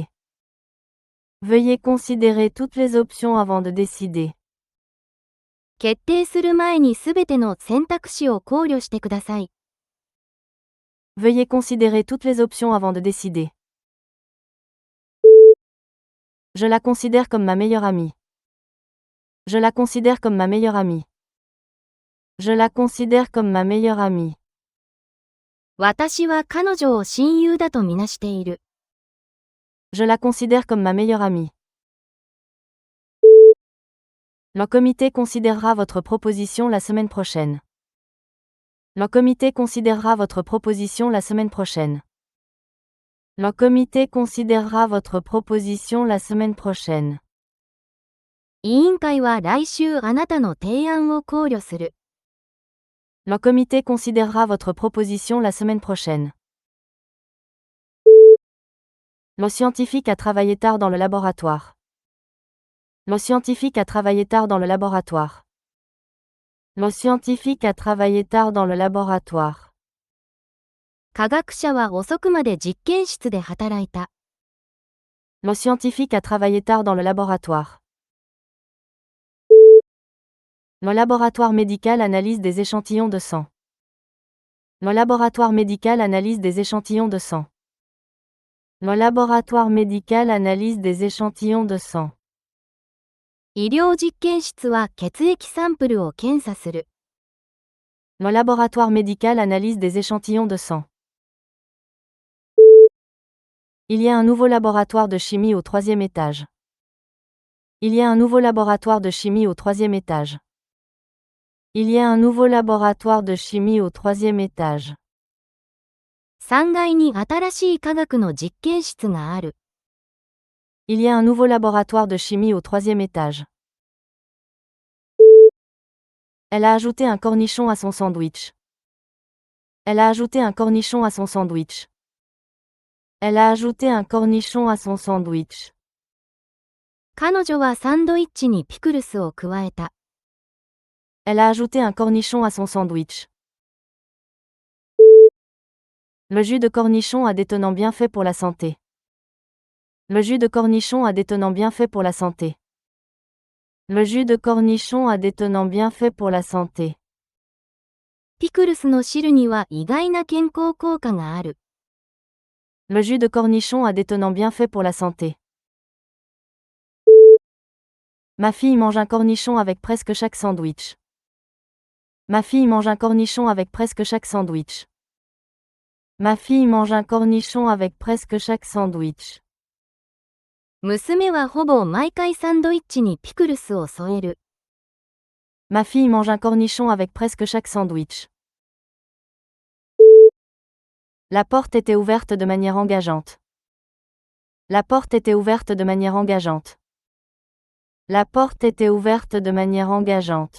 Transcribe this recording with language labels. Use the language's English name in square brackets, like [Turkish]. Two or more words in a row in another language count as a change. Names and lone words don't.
[French] Veuillez considérer toutes les options avant de décider. [Japanese] 決定する前にすべての選択肢を考慮してください。 [French] Veuillez considérer toutes les options avant de décider. Je la considère comme ma meilleure amie. Je la considère comme ma meilleure amie. Je la considère comme ma meilleure amie. [Japanese] 私は彼女を親友だとみなしている。 [French] Je la considère comme ma meilleure amie. Le comité considérera votre proposition la semaine prochaine. Le comité considérera votre proposition la semaine prochaine. Le comité considérera votre proposition la semaine prochaine. [Japanese] 委員会は来週あなたの提案を考慮する。 [French] Le comité considérera votre proposition la semaine prochaine. Le scientifique a travaillé tard dans le laboratoire. Le scientifique a travaillé tard dans le laboratoire. Le scientifique a travaillé tard dans le laboratoire. [Japanese] 科学者は遅くまで実験室で働いた。 [French] Le scientifique a travaillé tard dans le laboratoire. Le laboratoire médical analyse des échantillons de sang. Le laboratoire médical analyse des échantillons de sang. Le laboratoire médical analyse des échantillons de sang. [Japanese] 医療実験室は血液サンプルを検査する。 [French] Le laboratoire médical analyse des échantillons de sang. Il y a un nouveau laboratoire de chimie au 3e étage. Il y a un nouveau laboratoire de chimie au 3e étage. Il y a un nouveau laboratoire de chimie au 3e étage. [Japanese] 3 階に新しい科学の実験室がある。 [French] Il y a un nouveau laboratoire de chimie au 3e étage. Elle a ajouté un cornichon à son sandwich. Elle a ajouté un cornichon à son sandwich. Elle a ajouté un cornichon à son sandwich. [Japanese] 彼女はサンドイッチにピクルスを加えた。 [French] Elle a ajouté un cornichon à son sandwich. Le jus de cornichon a d'étonnants bienfaits pour la santé. Le jus de cornichon a d'étonnants bienfaits pour la santé. Le jus de cornichon a d'étonnants bienfaits pour la santé. [Japanese] ピクルスの汁には意外な健康効果がある。 [French] Le jus de cornichon a d'étonnants bienfaits pour la santé. Ma fille mange un cornichon avec presque chaque sandwich. Ma fille mange un cornichon avec presque chaque sandwich. Ma fille mange un cornichon avec presque chaque sandwich. [Japanese] 娘はほぼ毎回サンドイッチにピクルスを添える。 [French] Ma fille mange un cornichon avec presque chaque sandwich. La porte était ouverte de manière engageante. La porte était ouverte de manière engageante. La porte était ouverte de manière engageante.